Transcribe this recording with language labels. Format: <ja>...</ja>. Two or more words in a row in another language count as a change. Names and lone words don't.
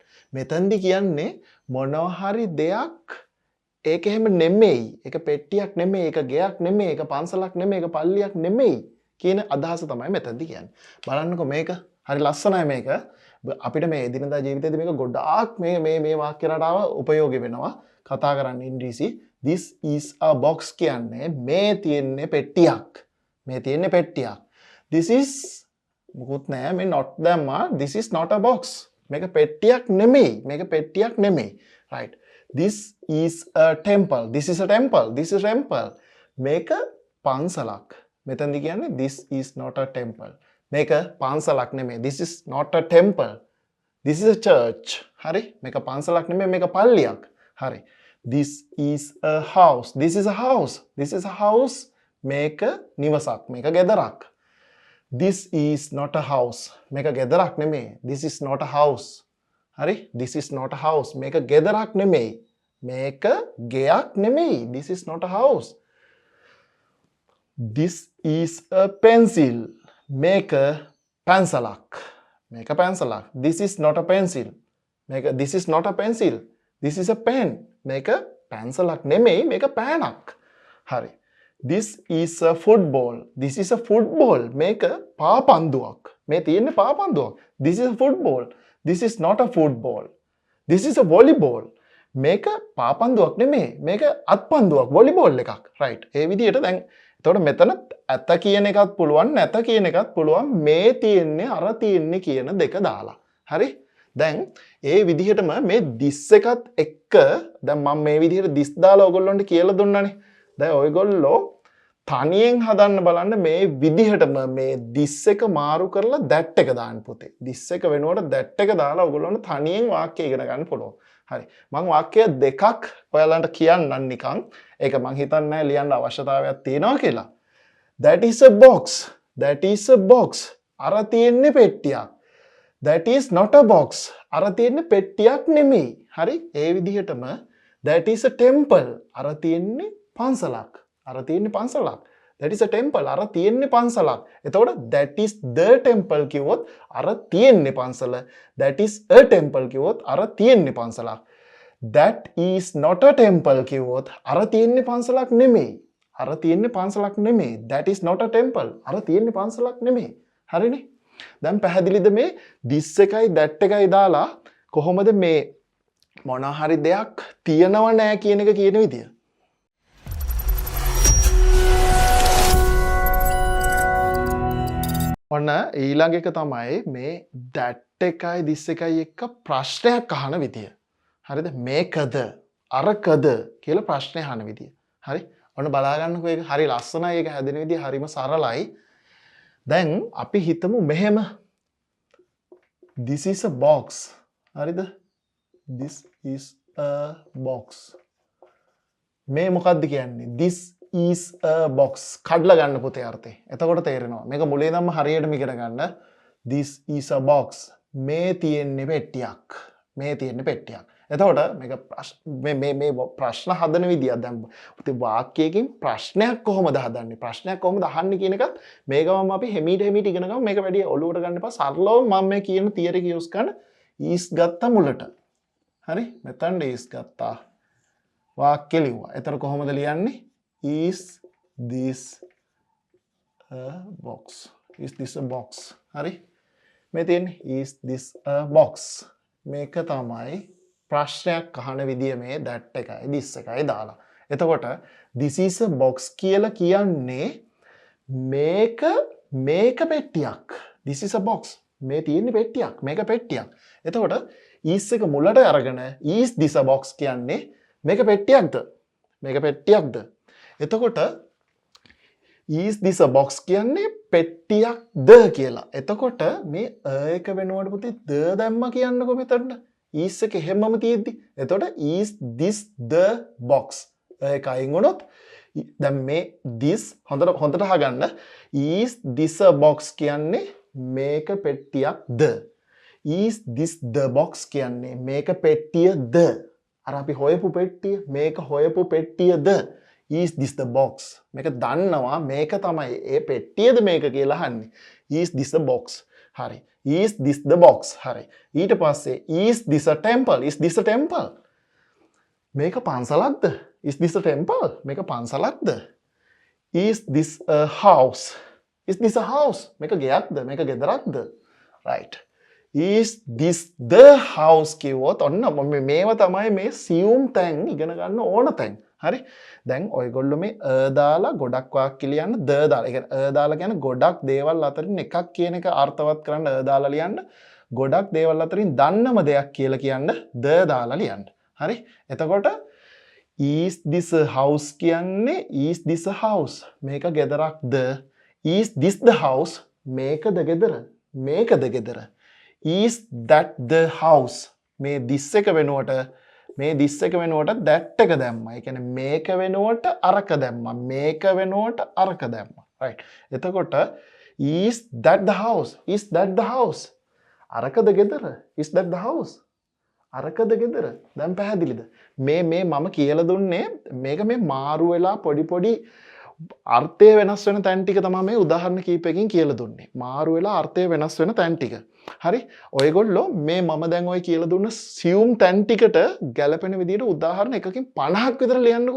<si>මෙතෙන්දි කියන්නේ මොනවා හරි දෙයක් ඒක එහෙම නෙමෙයි. ඒක පෙට්ටියක් නෙමෙයි, ඒක ගෙයක් නෙමෙයි, ඒක පන්සලක් නෙමෙයි, ඒක පල්ලියක් නෙමෙයි කියන අදහස තමයි මෙතනදී කියන්නේ. බලන්නකෝ මේක හරි ලස්සනයි මේක. අපිට මේ එදිනදා ජීවිතේදී මේක ගොඩාක් මේ වාක්‍ය රටාව උපයෝගී වෙනවා. කතා කරන්න ඉංග්‍රීසි</si> <en>this is a box</en> <si>කියන්නේ මේ තියෙන්නේ පෙට්ටියක්. මේ තියෙන්නේ පෙට්ටියක්.</si> <en>This is</en> <si>මුකුත් නෑ මේ not දැම්මා.</si> <en>This is not a box.</en> <si>මේක පෙට්ටියක් නෙමෙයි. මේක පෙට්ටියක් නෙමෙයි. right.</si> <en>This is a temple. This is a temple. This is a temple.</en> <si>මේක පන්සලක්. මෙතනදී කියන්නේ</si> <en>this is not a temple.</en> <si>මේක පන්සලක් නෙමෙයි.</si> <en>This is not a temple. This is a church.</en> <si>හරි? මේක පන්සලක් නෙමෙයි මේක පල්ලියක්. හරි.</si> <en>This is a house. This is a house. This is a house.</en> <si>මේක නිවසක්. මේක ගෙදරක්.</si> <en>This is not a house.</en> <si>මේක ගෙදරක් නෙමෙයි.</si> <en>This is not a house. හරි? This is not a house.</en> <si>මේක ගෙදරක් නෙමෙයි. මේක ගෙයක් නෙමෙයි.</si> <en>This is not a house. This is a pencil.</en> <si>මේක පැන්සලක්. මේක පැන්සලක්.</si> <en>This is not a pencil. This is not a pencil. This is a pen.</en> <si>මේක පැන්සලක් නෙමෙයි. මේක පෑනක්. හරි.</si> <en>This is a football. This is a football.</en> <si>මේක පාපන්දුවක්. මේ තියෙන්නේ පාපන්දුවක්.</si> <en>This is a football. This is not a football. This is a volleyball.</en> <si>මේක පාපන්දුවක් නෙමෙයි. මේක අත්පන්දුවක්. volleyball එකක්. right. ඒ විදිහට දැන් එතකොට මෙතන ඇත කියන එකත් පුළුවන් නැත කියන එකත් පුළුවන් මේ තියෙන්නේ අර තියෙන්නේ කියන දෙක දාලා. හරි? දැන් ඒ විදිහටම මේ this එකත් එක්ක දැන් මම මේ විදිහට this දාලා ඔයගොල්ලන්ට කියලා දුන්නානේ. දැන් ඔයගොල්ලෝ තනියෙන් හදන්න බලන්න මේ විදිහටම මේ this එක මාරු කරලා that එක දාන්න පුතේ. this එක වෙනුවට that එක දාලා ඔයගොල්ලන්ට තනියෙන් වාක්‍ය ඉගෙන ගන්න පුළුවන්. හරි. මම වාක්‍ය දෙකක් ඔයාලන්ට කියන්නම් නිකන්. ඒක මං හිතන්නේ නැහැ ලියන්න අවශ්‍යතාවයක් තියෙනවා කියලා.</si> <en>That is a box. That is a box.</en> <si>අර තියෙන්නේ පෙට්ටියක්.</si> <en>That is not a box.</en> <si>අර තියෙන්නේ පෙට්ටියක් නෙමෙයි. හරි? ඒ විදිහටම</si> <en>that is a temple.</en> <si>අර තියෙන්නේ පන්සලක්. අර තියෙන්නේ පන්සලක්.</si> <en>That is a temple.</en> <si>අර තියෙන්නේ පන්සලක්. එතකොට</si> <en>that is the temple</en> <si>කිව්වොත් අර තියෙන්නේ පන්සල.</si> <en>That is a temple</en> <si>කිව්වොත් අර තියෙන්නේ පන්සලක්.</si> <en>That is not a temple</en> <si>කිව්වොත් අර තියෙන්නේ පන්සලක් නෙමෙයි. අර තියෙන්නේ පන්සලක් නෙමෙයි.</si> <en>That is not a temple.</en> <si>අර තියෙන්නේ පන්සලක් නෙමෙයි. හරිනේ? දැන් පැහැදිලිද මේ this එකයි that එකයි දාලා කොහොමද මේ මොන හරි දෙයක් තියනව නෑ කියන එක කියන විදිය. ඔන්න ඊළඟ එක තමයි මේ that එකයි this එකයි එක්ක ප්‍රශ්නයක් අහන විදිය. හරිද? මේකද අරකද කියලා ප්‍රශ්නේ අහන විදිය. හරි? ඔන්න බලා ගන්නකෝ ඒක හරි ලස්සනයි ඒක හැදෙන විදිය හරිම සරලයි. දැන් අපි හිතමු මෙහෙම</si> <en>this is a box. හරිද? this is a box.</en> <si>මේ මොකක්ද කියන්නේ?</si> <en>this is a box.</en> <si>කඩලා ගන්න පුතේ අර්ථය. එතකොට තේරෙනවා. මේක මුලින් ඉඳන්ම හරියටම ඉගෙන ගන්න. this is a box. මේ තියෙන්නේ පෙට්ටියක්. මේ තියෙන්නේ පෙට්ටියක්. එතකොට මේ ප්‍රශ්න හදන විදිය දැන් පුතේ වාක්‍යයකින් ප්‍රශ්නයක් කොහොමද හදන්නේ? ප්‍රශ්නයක් කොහොමද අහන්නේ කියන එකත් මේකම අපි හිමීට ඉගෙන ගමු. මේක වැඩි ඔලුවට ගන්න එපා. සරලව මම මේ කියන තියරි එක යූස් කරන is ගත්තා මුලට. හරි? මෙතන is ගත්තා. වාක්‍ය ලිව්වා. එතන කොහොමද ලියන්නේ?</si> <en>is this a box? Is this a box?</en> <si>හරි? මේ තියෙන්නේ</si> <en>is this a box?</en> <si>මේක තමයි ප්‍රශ්නයක් අහන විදිය මේ that එකයි this එකයි දාලා. එතකොට</si> <en>this is a box</en> <si>කියලා කියන්නේ මේක පෙට්ටියක්. This is a box. මේ තියෙන්නේ පෙට්ටියක්. මේක පෙට්ටියක්. එතකොට is එක මුලට අරගෙන</si> <en>is this a box</en> <si>කියන්නේ මේක පෙට්ටියක්ද? මේක පෙට්ටියක්ද? එතකොට</si> <en>is this a box</en> <si>කියන්නේ පෙට්ටියක්ද කියලා. එතකොට මේ එක වෙනුවට පුතේ ද දැම්මා කියන්නකො මෙතනට. is එක හැමම තියෙද්දි. එතකොට</si> <en>is this the box?</en> <si>ඒක අයින් වුණොත් දැන් මේ this හොඳට අහගන්න.</si> <en>is this a box</en> <si>කියන්නේ මේක පෙට්ටියක්ද?</si> <en>is this the box</en> <si>කියන්නේ මේක පෙට්ටියද? අර අපි හොයපු පෙට්ටිය මේක හොයපු පෙට්ටියද?</si> <en>is this the box?</en> <si>මේක දන්නවා මේක තමයි ඒ පෙට්ටියද මේක කියලා අහන්නේ.</si> <en>is this the box? හරි. is this the box?</en> <si>හරි. ඊට පස්සේ</si> <en>is this a temple? is this a temple?</en> <si>මේක පන්සලක්ද?</si> <en>is this a temple?</en> <si>මේක පන්සලක්ද?</si> <en>is this a house? is this a house?</en> <si>මේක ගෙයක්ද? මේක ගෙදරක්ද?</si> <en>right. is this the house</en> <si>කිව්වොත් ඔන්න මේව තමයි මේ සියුම් තැන් ඉගෙන ගන්න ඕන තැන්. හරි? දැන් ඔයගොල්ලෝ මේ දාලා ගොඩක් වාක්‍ය ලියන්න ද දාලා. ඒ කියන්නේ දාලා කියන්නේ ගොඩක් දේවල් අතරින් එකක් කියන එක අර්ථවත් කරන්න දාලා ලියන්න. ගොඩක් දේවල් අතරින් දන්නම දෙයක් කියලා කියන්න ද දාලා ලියන්න. හරි? එතකොට</si> <en>is this a house කියන්නේ is this a house?</en> <si>මේක ගෙදරක්ද?</si> <en>is this the house?</en> <si>මේකද ගෙදර? මේකද ගෙදර?</si> <en>is that the house?</en> <si>මේ this එක වෙනුවට මේ this එක වෙනුවට that එක දැම්මා. ඒ කියන්නේ මේක වෙනුවට අරක දැම්මා. මේක වෙනුවට අරක දැම්මා. right.</si> <en>එතකොට is that the house? is that the house?</en> <si>අරකද ගෙදර?</si> <en>is that the house?</en> <si>අරකද ගෙදර? දැන් පැහැදිලිද? මේ මම කියලා දුන්නේ මේක මේ මාරු වෙලා පොඩි අර්ථය වෙනස් වෙන තැන් ටික තමයි මේ උදාහරණ කීපයකින් කියලා දුන්නේ. මාරු වෙලා අර්ථය වෙනස් වෙන තැන් ටික. හරි? ඔයගොල්ලෝ මේ මම දැන් ඔය කියලා දුන්න සියුම් තැන් ටිකට ගැලපෙන විදිහට උදාහරණ එකකින් 50ක් විතර ලියන්නකෝ.</si>